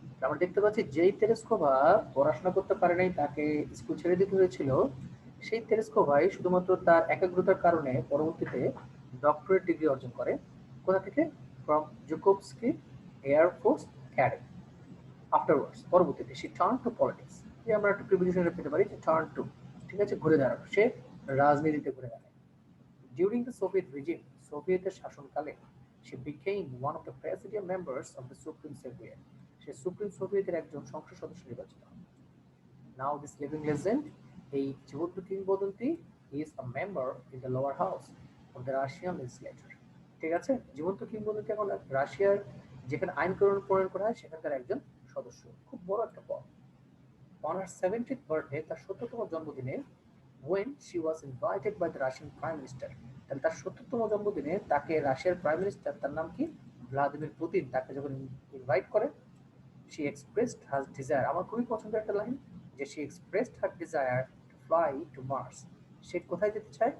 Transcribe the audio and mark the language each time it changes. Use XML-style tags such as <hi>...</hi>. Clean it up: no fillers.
<bn>আমরা দেখতে পাচ্ছি যেই টেলিস্কোপা পড়াশোনা করতে পারে নাই, তাকে স্কুল ছেড়ে দিতে হয়েছিল, সেই টেলিস্কোপাই শুধুমাত্র তার একাগ্রতার কারণে পরবর্তীতে ডক্টরেট ডিগ্রি অর্জন করে। কোথা থেকে?</bn> <en>From Zhukovsky air force academy. Afterwards, পরবর্তীতে, সে turn to politics.</en> <bn>যে আমরা একটু প্রিপোজিশনে পেতে পারি যে টার্ন টু, ঠিক আছে, ঘুরে দাঁড়ানো, সে রাজনীতিতে ঘুরে দাঁড়ায়।</bn> <en>during the Soviet regime,</en> <bn>সোভিয়েতের শাসনকালে,</bn> <en>she became one of the presidium members of the Supreme Soviet।</en> <bn>Say supreme সোভিয়েতের একজন সংসদ সদস্য নির্বাচিত হন।</bn> <en>Now this living legend,</en> <bn>এই জীবন্ত কিংবদন্তি,</bn> <en>is a member in the lower house of the Russian legislature।</en> <bn>ঠিক আছে, জীবন্ত কিংবদন্তি এখন রাশিয়ার যেখানে আইন প্রণয়ন করা হয় সেখানকার একজন সদস্য, খুব বড় একটা পদ।</bn> <en>On her 70th birthday,</en> <bn>তার 70তম জন্মদিনে,</bn> <en>when she was invited by the Russian Prime Minister,</en> <bn>তাহলে তার 70তম জন্মদিনে তাকে রাশিয়ার প্রাইম মিনিস্টার, তার নাম কি, ভ্লাদিমির পুতিন, তাকে যখন ইনভাইট করে,</bn> <en>she expressed her desire,</en> <bn>আমার খুবই পছন্দের একটা লাইন, যে</bn> <en>she expressed her desire to fly to Mars।</en> <bn>সে কোথায় যেতে চায়?</bn>